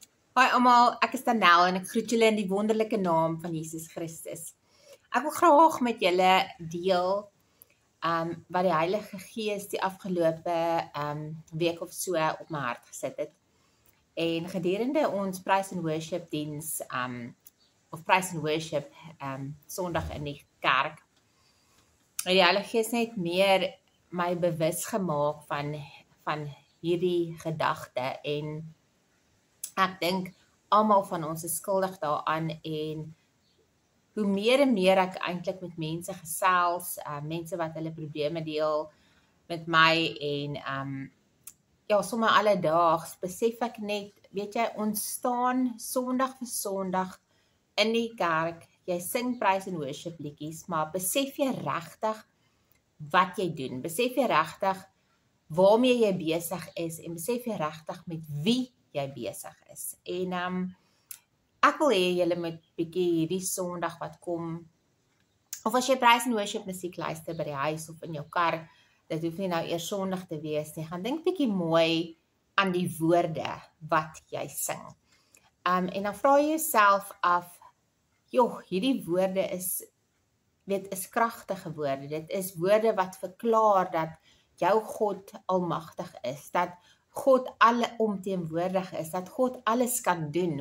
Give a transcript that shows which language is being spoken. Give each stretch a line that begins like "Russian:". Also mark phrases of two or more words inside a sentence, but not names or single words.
Afrikaans: Hoi almal, ek is Danel en ek groet julle in die wonderlike naam van Jesus Christus. Ek wil graag met julle deel wat die Heilige Gees die afgelope week of so op my hart gesit het. En gedurende ons
English: praise and worship
Afrikaans: diens of
English: praise and worship
Afrikaans: Sondag in die kerk, het die Heilige Gees net meer my bewus gemaak van hierdie gedagte en ek dink almal van ons is skuldig daaraan en hoe meer en meer ek eintlik met mense gesels, mense wat hulle probleme deel met my en sommer alledaags besef ek net, weet jy, ons staan Sondag vir Sondag in die kerk, jy sing
English: praise and worship
Afrikaans: liedjies, maar besef jy regtig wat jy doen? Besef jy regtig waarmee jy besig is en besef jy regtig met wie jy besig is. En ek wil hê julle moet bietjie hierdie Sondag wat kom, of as jy
English: praise and worship
Afrikaans: musiek luister by die huis of in jou kar, dit hoef nie nou eers Sondag te wees nie, gaan dink bietjie mooi aan die woorde wat jy sing. En dan vra jy jouself af, hierdie woorde is kragtige woorde, dit is woorde wat verklaar dat jou God almagtig is, dat God alomteenwoordig is, dat God alles kan doen.